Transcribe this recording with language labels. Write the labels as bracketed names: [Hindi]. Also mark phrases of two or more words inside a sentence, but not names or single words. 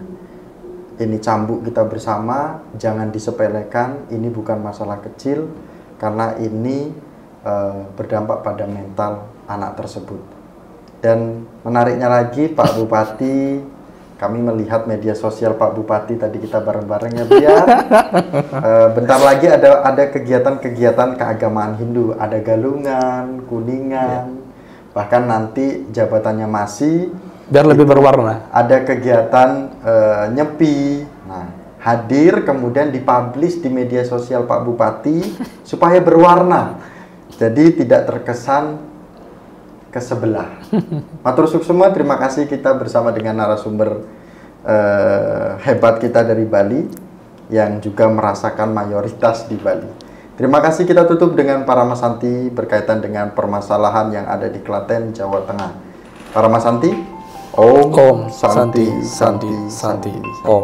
[Indonesian] Ini cambuk kita bersama, jangan disepelekan, ini bukan masalah kecil, karena ini berdampak pada mental anak tersebut. Dan menariknya lagi Pak Bupati, kami melihat media sosial Pak Bupati tadi kita bareng-bareng ya Bu ya. Bentar lagi ada kegiatan-kegiatan keagamaan Hindu, ada galungan, kuningan, bahkan nanti jabatannya masih biar lebih berwarna. Ada kegiatan nyepi. Nah, hadir kemudian dipublish di media sosial Pak Bupati supaya berwarna. Jadi tidak terkesan ke sebelah. [Balinese] Matur suksema, [Indonesian] terima kasih kita bersama dengan narasumber hebat kita dari Bali yang juga merasakan mayoritas di Bali. Terima kasih, kita tutup dengan Paramasanti berkaitan dengan permasalahan yang ada di Klaten, Jawa Tengah. [Sanskrit] Paramasanti. Om Santi Santi Santi Om.